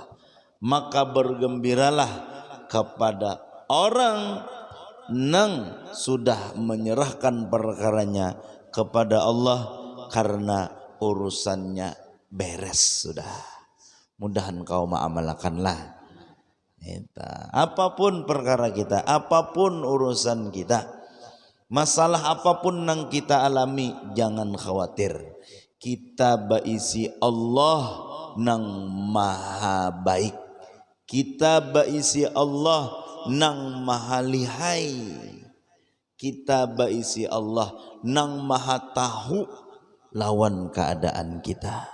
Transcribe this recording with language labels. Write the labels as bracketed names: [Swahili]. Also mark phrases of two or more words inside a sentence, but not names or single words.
[Indonesian] Maka bergembiralah kepada orang yang sudah menyerahkan perkaranya kepada Allah, karena urusannya beres sudah. Mudahan kau mengamalkanlah. Apapun perkara kita, apapun urusan kita, masalah apapun yang kita alami, jangan khawatir. [Banjar] Kita baisi Allah nang maha baik, kita baisi Allah nang maha lihai, kita baisi Allah nang maha tahu lawan keadaan kita.